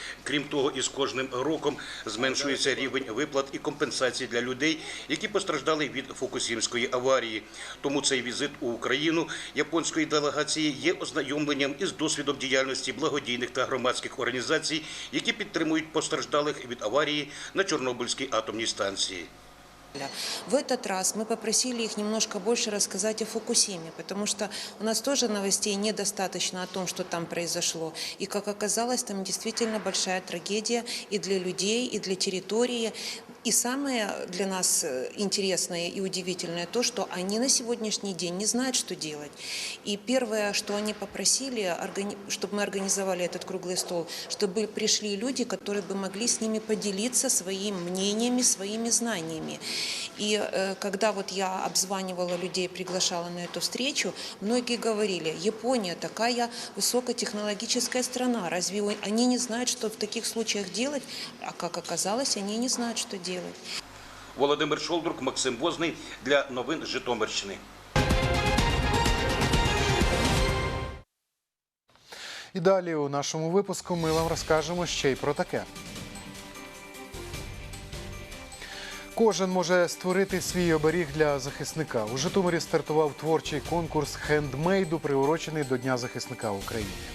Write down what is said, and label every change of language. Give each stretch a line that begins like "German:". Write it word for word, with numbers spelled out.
Ukrainian: Крім того, із кожним роком зменшується рівень виплат і компенсацій для людей, які постраждали від Фукусімської аварії. Тому цей візит у Україну японської делегації є ознайомленням із досвідом діяльності благодійних та громадських організацій, які підтримують постраждалих від аварії на Чорнобильській атомній
Russian: атомной станции. В этот раз мы попросили их немножко больше рассказать о Фукусиме, потому что у нас тоже новостей недостаточно о том, что там произошло. И, как оказалось, там действительно большая трагедия и для людей, и для территории. И самое для нас интересное и удивительное то, что они на сегодняшний день не знают, что делать. И первое, что они попросили, чтобы мы организовали этот круглый стол, чтобы пришли люди, которые бы могли с ними поделиться своими мнениями, своими знаниями. И э, когда вот я обзванивала людей, приглашала на эту встречу, многие говорили: Япония такая высокотехнологическая страна, разве они не знают, что в таких случаях делать? А как оказалось, они не знают, что делать.
Ukrainian: Володимир Шолдрук, Максим Возний для новин Житомирщини. І далі у нашому випуску ми вам розкажемо ще й про таке. Кожен може створити свій оберіг для захисника. У Житомирі стартував творчий конкурс хендмейду, приурочений до Дня захисника України.